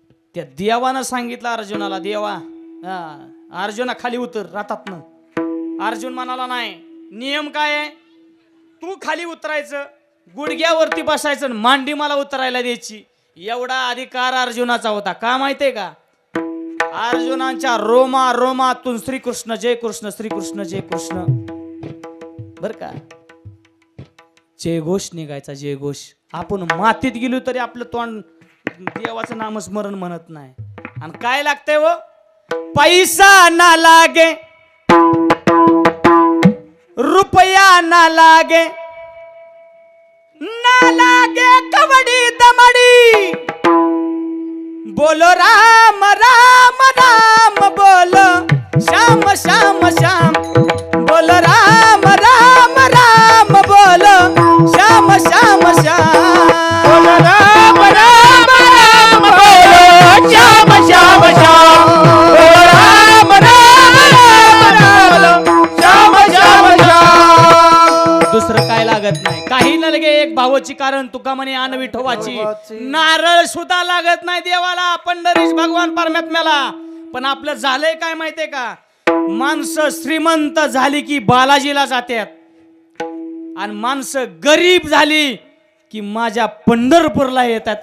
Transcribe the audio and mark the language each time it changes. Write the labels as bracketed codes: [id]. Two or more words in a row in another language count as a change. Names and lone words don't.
[mr] त्या देवानं सांगितलं अर्जुनाला, देवा अर्जुना खाली उतर रथातनं. अर्जुन म्हणाला नाही, नियम काय आहे, तू खाली उतरायचं, गुडघ्यावरती बसायचं, मांडी मला उतरायला द्यायची. एवढा अधिकार अर्जुनाचा होता. का माहितीये का, अर्जुनाच्या रोमा रोमातून श्रीकृष्ण जय कृष्ण, श्रीकृष्ण जय कृष्ण, बर का, जय घोष निघायचा, जय घोष. आपण मातीत गेलो तरी आपलं तोंड देवाचं नामस्मरण म्हणत नाही. आणि काय लागतंय व, पैसा ना लागे, रुपया ना लागे, ना लागे कवडी दमडी, [hi] बोलो राम राम राम, बोलो श्याम श्याम श्याम, बोलो राम राम राम, बोलो श्याम श्याम श्याम, बोलो राम राम राम, बोलो श्याम श्याम श्याम, बोलो राम राम राम, बोलो श्याम श्याम श्याम. [mr] दुसरं काय लागत नाही, काही न लगे एक भावाची कारण तुका म्हणे आण विठोबाची. नारळ सुद्धा लागत नाही देवाला, पंढरीश भगवान परमात्म्याला. पण आपलं झालंय काय माहितीये का, माणसं श्रीमंत झाली की बालाजीला जातात, आणि माणसं गरीब झाली की माझ्या पंढरपूरला येतात.